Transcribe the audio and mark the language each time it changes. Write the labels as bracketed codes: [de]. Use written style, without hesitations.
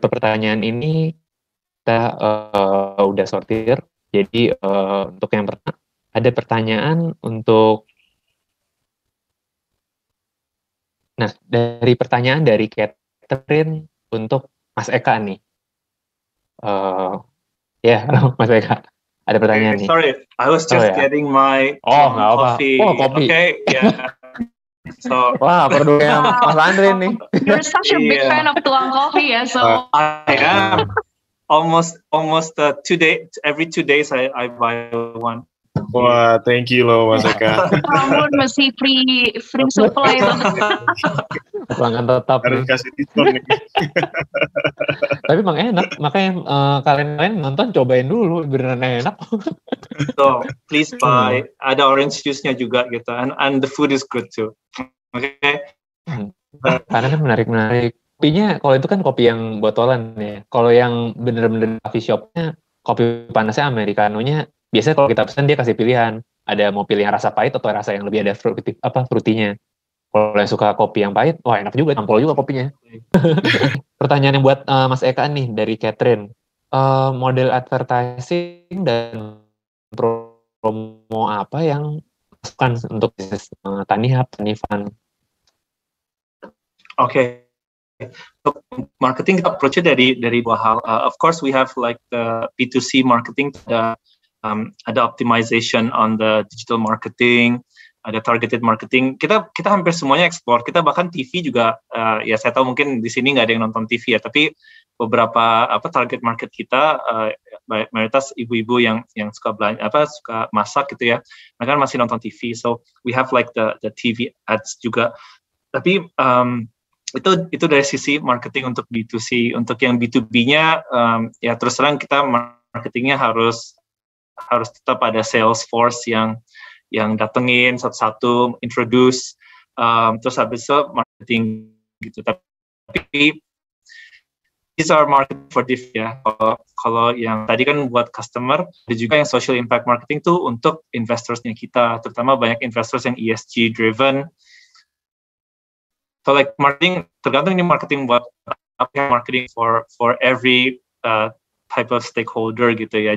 [id] pertanyaan ini kita udah sortir. Jadi untuk yang pertama ada pertanyaan untuk, nah dari pertanyaan dari Catherine untuk Mas Eka nih. Ya, Mas Eka, ada pertanyaan nih. [en] Sorry, I was just getting my [id] nggak [en] coffee. [id] Oh, kopi. [en] Okay, yeah. So, [id] wah, produknya Mas Andre nih. [en] You're such a big fan of tuang coffee ya, so I am almost every 2 days I buy one. [id] Wah, [en] thank you [id] loh Mas Eka. Kamu masih free supply itu. Pelanggan tetap. Harus kasih diskon nih. Tapi emang enak, makanya kalian nonton cobain dulu, beneran enak. [en] So please buy. [id] Ada orange juice-nya juga gitu, [en] and the food is good too. Okay. [id] Karena kan menarik. Kopinya, kalau itu kan kopi yang botolan ya. Kalau yang bener-bener coffee shop-nya, kopi panasnya americano-nya, biasanya kalau kita pesan dia kasih pilihan. Ada mau pilih yang rasa pahit atau rasa yang lebih ada fruity-nya. Kalau yang suka kopi yang pahit, wah enak juga, nampol juga kopinya. Pertanyaan yang buat Mas Eka nih dari Catherine. Model advertising dan promo apa yang masukan untuk bisnis Tanihub, Tanifan? Okay. Marketing approach-nya dari dua hal. [en] Of course, we have like the B2C marketing, ada optimization on the digital marketing, ada targeted marketing. [id] Kita hampir semuanya explore. Kita bahkan TV juga, ya saya tahu mungkin di sini nggak ada yang nonton TV ya, tapi beberapa target market kita mayoritas ibu-ibu yang suka belanja, suka masak gitu ya. Mereka masih nonton TV. [en] So we have like the TV ads [id] juga. Tapi itu dari sisi marketing untuk B2C. Untuk yang B2B-nya, ya terus terang kita marketingnya harus tetap ada sales force yang datengin satu-satu, introduce, terus habis itu marketing gitu. Tapi [en] these are market for diff ya. [id] Kalau yang tadi kan buat customer, ada juga yang social impact marketing tuh untuk investorsnya kita, terutama banyak investors yang ESG driven. So like marketing, tergantung ini marketing buat apa, marketing [en] for every type of stakeholder [id] gitu ya.